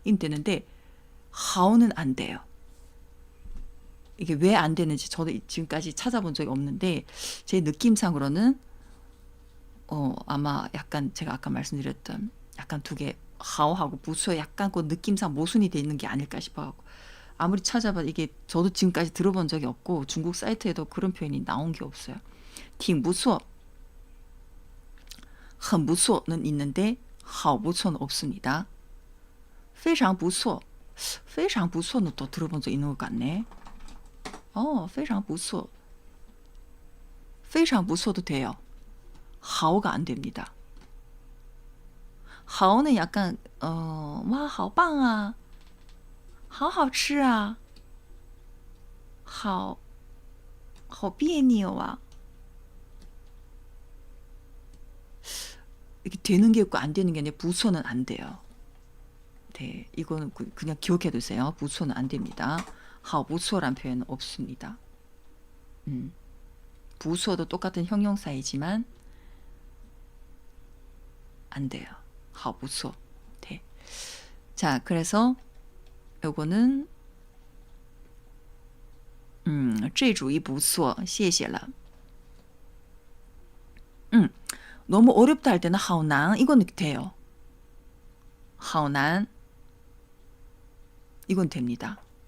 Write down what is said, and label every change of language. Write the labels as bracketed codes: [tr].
[ko] 임 되는데 하오는 안 돼요. 이게 왜 안 되는지 저도 지금까지 찾아본 적이 없는데 제 느낌상으로는 아마 약간 제가 아까 말씀드렸던 약간 두 개 하오하고 부수에 약간 그 느낌상 모순이 돼 있는 게 아닐까 싶어갖고 아무리 찾아봐도 이게 저도 지금까지 들어본 적이 없고 중국 사이트에도 그런 표현이 나온 게 없어요. 挺不错, 很不错는 있는데 好不错는 없습니다. 非常不错, 非常不错는 또 들어본 적 있는 것 같네. 非常不错, 非常不错도 돼요. 好가 안 됩니다. [zh] 好는 [ko] 약간 와, [zh] 好棒啊,好好吃啊,好别扭啊. [ko] 이게 되는 게 있고 안 되는 게 아니라 부소는 안 돼요. 네, 이거는 그냥 기억해 두세요. 부소는 안 됩니다. 好不错란 표현은 없습니다. 부소도 똑같은 형용사이지만 안 돼요. [zh] 好不错.네. [ko] 자, 그래서 요거는 [zh] 这主意不错,谢谢了. [ko] 너무 어렵다 할 때는 好难 이건 돼요. 好难 이건 됩니다.